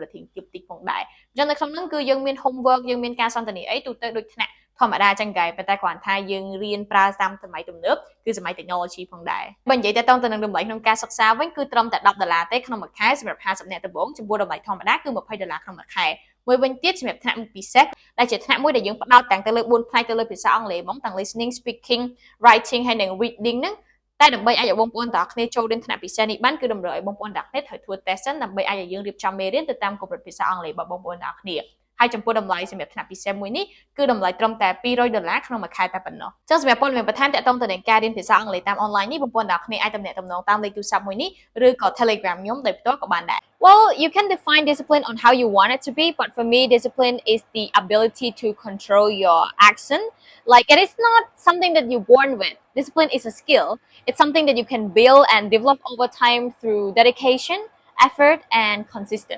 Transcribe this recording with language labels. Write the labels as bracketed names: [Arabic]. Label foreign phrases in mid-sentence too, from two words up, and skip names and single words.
[Khmer] តធៀងទាបតិចផងដែរអញ្ចឹងនៅក្នុងហ្នឹងគឺយើងមាន homework យើងមានការសន្ទនាអីទូទៅដូចថ្នាក់ធម្មតាចឹងដែរប៉ុន្តែគ្រាន់ថាយើងរៀនប្រើតាមសម័យទំនើបគឺសម័យ technology ផងដែរបើនិយាយទៅទៅនឹងតម្លៃក្នុងការសិក្សាវិញគឺត្រឹម តែ$10ទេក្នុងមួយខែសម្រាប់50នាក់ដំបូងចំពោះតម្លៃធម្មតាគឺ$20ក្នុងមួយខែមួយវិញទៀតសម្រាប់ថ្នាក់ពិសេសដែលជាថ្នាក់មួយដែលយើងផ្ដោតទាំងទៅលើ4ផ្នែកទៅលើភាសាអង់គ្លេសហ្មងទាំង [English] listening speaking writing [Khmer] ហើយនិង reading ហ្នឹងតែដើម្បីឲ្យបងប្អូនទាំងអស់គ្នាចូលរៀនថ្នាក់ពិសេសនេះបានគឺតម្រូវឲ្យបងប្អូនទាំងអស់គ្នាត្រូវធ្វើ test សិនដើម្បីឲ្យយើងរៀបចំមេរៀនទៅតាមកម្រិតភាសាអង់គ្លេសរបស់បងប្អូនទាំងអស់គ្នាហើយចំពោះតម្លៃសម្រាប់ថ្នាក់ពិសេសមួយនេះគឺតម្លៃត្រឹមតែ$200ក្នុងមួយខែតែប៉ុណ្ណោះចឹងសម្រាប់ព័ត៌មានបន្ថែមទាក់ទងទៅនឹងការរៀនភាសាអង់គ្លេសតាមអនឡាញនេះបងប្អូនទាំងអស់គ្នាអាចទំនាក់ទំនងតាមលេខទូរស័ព្ទមួយនេះឬក៏ Telegram ខ្ញុំដោយផ្ទាល់ក៏បានដែរ [English] Well, you can define discipline on how you want it to be, but for me, discipline is the ability to control your action. Like, it is not something that you're born with. Discipline is a skill. It's something that you can build and develop over time through dedication, effort, and consistent.